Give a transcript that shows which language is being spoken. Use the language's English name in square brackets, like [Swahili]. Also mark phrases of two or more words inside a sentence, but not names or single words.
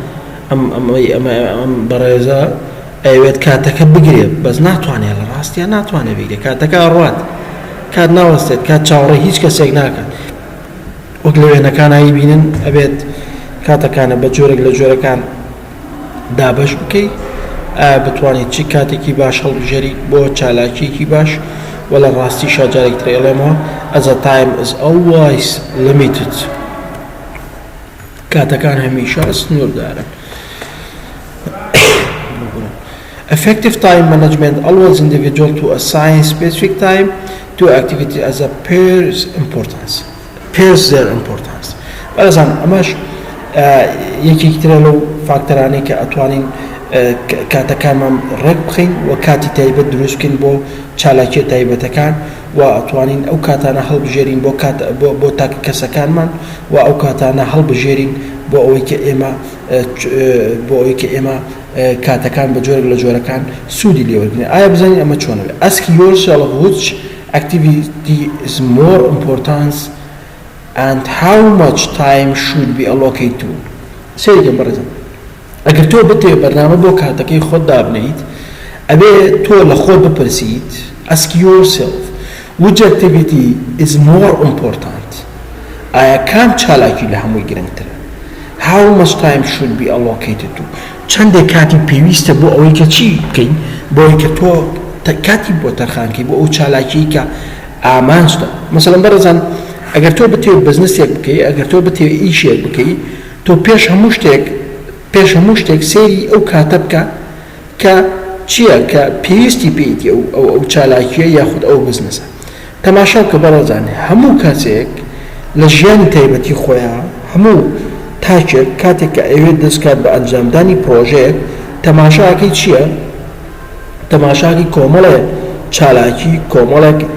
[Central Kurdish] ئەم بەڕێزە ئەوێت کاتەکە بگرێت بەس ناتوانێت لە ڕاستیە ناتوانێت بگرێت کاتەکە ئەڕوات کات ناوەستێت کات چاوەڕێی هیچ کەسێک ناکات وەک لە وێنەکانایی بینن ئەبێت کاتەکانە بە جۆرێک لە جۆرەکان دابەش بکەیت بتوانیت چی کاتێکی باش هەڵبژێری بۆ چالاکیەکی باش و لە ڕاستی شاجارێک ترێڵێمەوە [English] as a time is always limited [Central Kurdish] کاتەکان هەمیشە سنووردارن [English] effective time management allows individual to assign specific time to activity as a pairs their importance [Central Kurdish] بەڵێزان ئەمەش یەکێکی ترە لەو فاکتەرانەی کە ئەتوانین کاتەکانمان ڕێک بخەین و کاتی تایبەت دروست بکەین بۆ چالاکیە تایبەتەکان و ئەتوانین ئەو کاتانە هەڵبژێرین بۆ تاکە کەسەکانمان و ئەو کاتانە هەڵبژێرین بۆ ئەوەی کە ئێمە کاتەکان بە جۆرێک لە جۆرەکان سوودی لێوەرگرین ئایا بزانین ئەمە چۆنەوێت [English] ask yourself which activity is more important and how much time should be allocated to [Central Kurdish] سێکم بەڕێزم ئەگەر تۆ بتێ بەرنامە بۆ کاتەکەی خۆت دابنیت ئەبێ تۆ لە خۆت بپرسیت [English] ask yourself which activity is more important [Central Kurdish] ئایا کام چالاکی لە هەمووی گرنگترە [English] how much time should be allocated to [Central Kurdish] چەندێک کاتی پێویستە بۆ ئەوەی کە چی بکەین بۆ ئەوەی کە تۆ کاتی بۆ تەرخانکەی بۆ ئەو چالاکی کە ئامانجدا مەسەڵەن بەڕێزان ئەگەر تۆ بتێ بزنسێک بکەی ئەگەر تۆ بتێ ئیشێک بکەی تۆ پێش هەموو شتێک سێری ئەو کاتە بکە کە چییە کە پێویستی پێیتی ئەو چالاکیە یاخود ئەو بزنسە تەماشا بکە بەڕێزان هەموو کەسێک لە ژیانی تایبەتی خۆیان هەموو تاکێک کاتێک کە ئەوێت دەستکات بە ئەنجامدانی پرۆژەیەک تەماشاکەی چییە تەماشاکی کۆمەڵێ چالاکی کۆمەڵێک